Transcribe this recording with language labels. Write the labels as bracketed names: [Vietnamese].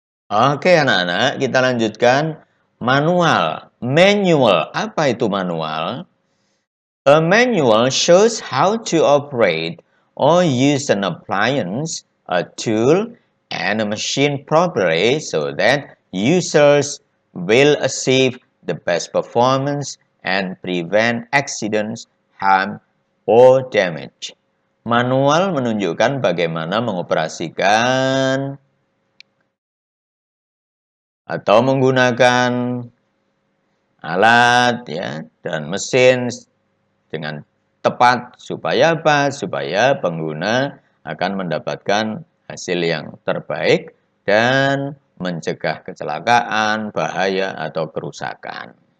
[Indonesian] Oke anak-anak, kita lanjutkan manual. Manual, apa itu manual? [English] A manual shows how to operate or use an appliance, a tool, and a machine properly so that users will achieve the best performance and prevent accidents, harm, or damage. [Indonesian] Manual menunjukkan bagaimana mengoperasikan atau menggunakan alat ya dan mesin dengan tepat supaya apa? Supaya pengguna akan mendapatkan hasil yang terbaik dan mencegah kecelakaan, bahaya atau kerusakan.